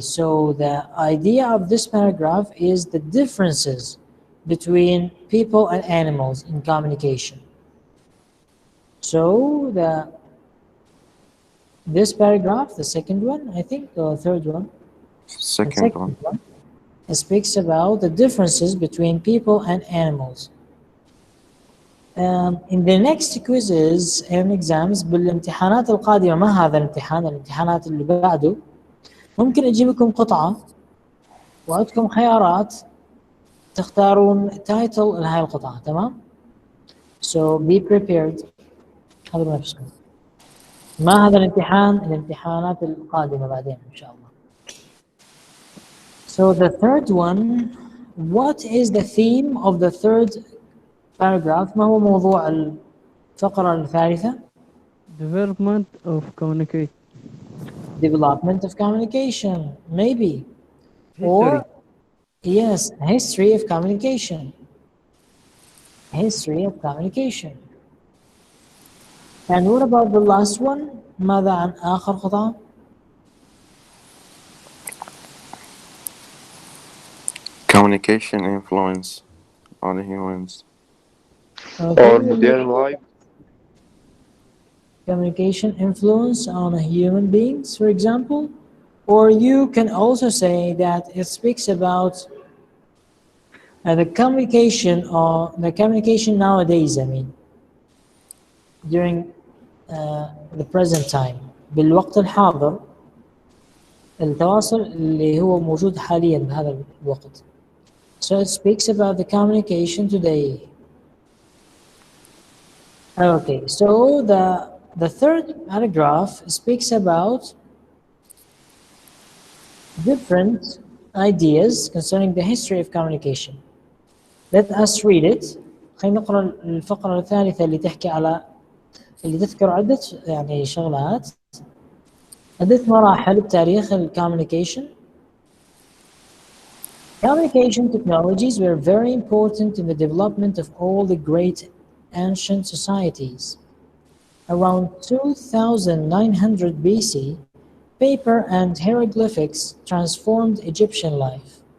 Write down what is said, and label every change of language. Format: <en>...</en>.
<en>So the idea of this paragraph is the differences between people and animals in communication. So this paragraph, the second one, I think, the third one, the Second one. it speaks about the differences between people and animals. In the next quizzes and exams</en> <ar>بالامتحانات القادمة، ما هذا الامتحان، الامتحانات اللي بعده، ممكن أجيب لكم قطعة وعندكم خيارات تختارون تايتل لهاي القطعة، تمام؟</ar> <en>So be prepared.</en> <ar>حضروا نفسكم. ما هذا الامتحان، الامتحانات القادمة بعدين إن شاء الله.</ar> <en>So the third one, what is the theme of the third paragraph؟</en> <ar>ما هو موضوع الفقرة الثالثة؟</ar> <en>Development of communicate. Development of communication, maybe. History. Or, yes, history of communication. History of communication. And what about the last one?</en> <ar>ماذا عن آخر قطعة؟</ar> <en>Communication influence on humans. Okay. Or their life. Communication influence on human beings, for example. Or you can also say that it speaks about the communication nowadays, I mean, during the present time.</en> <ar>بالوقت الحاضر التواصل اللي هو موجود حاليا بهذا الوقت.</ar> <en>So it speaks about the communication today. Okay, so the third paragraph speaks about different ideas concerning the history of communication. Let us read it.</en> <ar>خلينا نقرأ الفقرة الثالثة اللي تحكي على اللي تذكر عدة يعني شغلات، عدة مراحل بتاريخ الcommunication.</ar> <en>Communication technologies were very important in the development of all the great ancient societies. Around 2900 BC, paper and hieroglyphics transformed Egyptian life.</en>